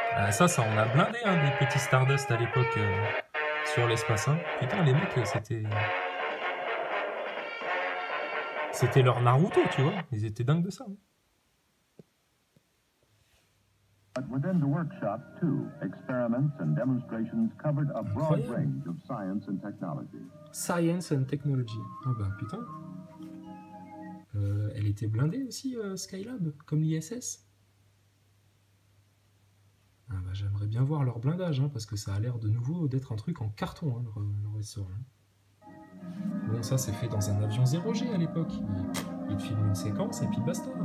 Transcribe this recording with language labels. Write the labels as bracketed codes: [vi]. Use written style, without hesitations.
[fr] Ça, on a blindé hein, des petits Stardust à l'époque sur l'espace. Hein. Putain, les mecs, c'était leur Naruto, tu vois. Ils étaient dingues de ça. Hein. [en] But within the workshop, too, experiments and demonstrations covered a broad range of science and technology. Science and technology. [fr] Ah bah putain. Elle était blindée aussi, Skylab, comme l'ISS. Ah bah, j'aimerais bien voir leur blindage, hein, parce que ça a l'air de nouveau d'être un truc en carton, hein, leur essor. Hein. Bon, ça c'est fait dans un avion 0G à l'époque. Ils te filment une séquence et puis basta.